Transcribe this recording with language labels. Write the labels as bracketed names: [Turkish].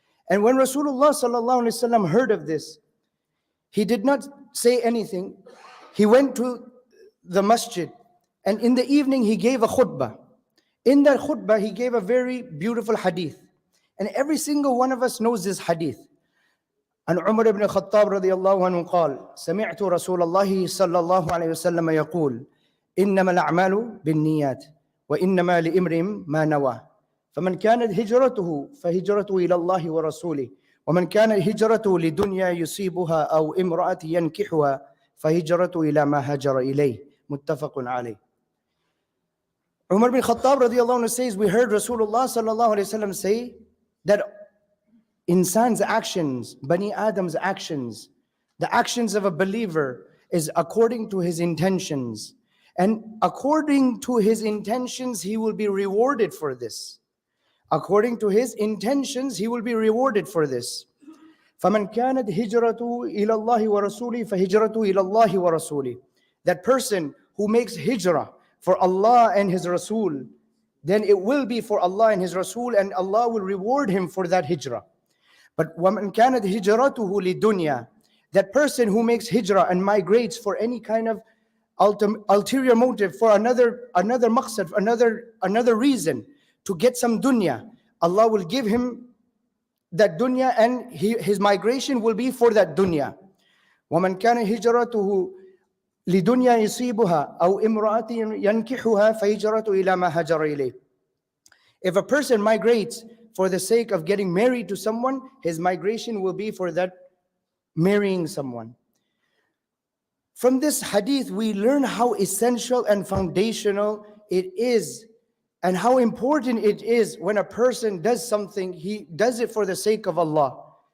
[English] And when Rasulullah sallallahu alaihi wasallam heard of this, he did not say anything. He went to the masjid, and in the evening he gave a khutbah. In that khutbah, he gave a very beautiful hadith. And every single one of us knows this hadith. [Arabic] And Umar ibn Khattab radiyallahu anhu قال سمعت رسول الله صلى الله عليه وسلم يقول إنما الأعمال بالنيات وإنما لامرئ ما نوى فمن كانت هجرته فهجرته إلى الله ورسوله ومن كانت هجرته لدنيا يصيبها أو امرأة ينكحها فهجرته إلى ما هاجر إليه متفق عليه. [English] Umar bin Khattab radiyallahu anhu says, we heard Rasulullah sallallahu alayhi wasallam say that insan's actions, Bani Adam's actions, the actions of a believer is according to his intentions. And according to his intentions, he will be rewarded for this. According to his intentions, he will be rewarded for this. [Arabic] فَمَنْ كَانَتْ هِجْرَتُهُ إِلَى اللَّهِ وَرَسُولِهِ فَهِجْرَتُهُ إِلَى اللَّهِ وَرَسُولِهِ. [English] That person who makes hijrah for Allah and His Rasul, then it will be for Allah and His Rasul, and Allah will reward him for that hijrah. But وَمَنْ كَانَتْ هِجْرَتُهُ لِدُنْيَا, that person who makes hijrah and migrates for any kind of ulterior motive, for another maqsad, another reason, to get some dunya, Allah will give him that dunya, and his migration will be for that dunya. وَمَنْ كَانَ هِجْرَتُهُ [Arabic] لدنيا يصيبها أو امرأة ينكحها فهجرة إلى ما هاجر إليه. [English] If a person migrates for the sake of getting married to someone, his migration will be for that marrying someone. From this hadith, we learn how essential and foundational it is and how important it is when a person does something, he does it for the sake of Allah.